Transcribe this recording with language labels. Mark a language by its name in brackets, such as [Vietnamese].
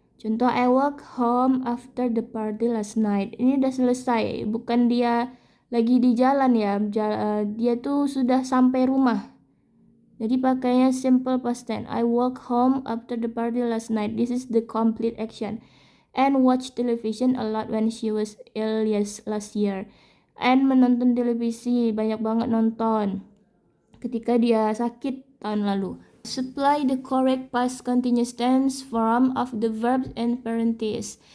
[Indonesian] Contoh, [English] I walk home after the party last night. [Indonesian] Ini udah selesai, bukan dia lagi di jalan ya. Dia tuh sudah sampai rumah. Jadi pakainya simple past tense. [English] I walk home after the party last night. This is the complete action. And watch television a lot when she was ill last year. [Indonesian] And menonton televisi, banyak banget nonton ketika dia sakit tahun lalu. [English] Supply the correct past continuous tense form of the verbs in parentheses.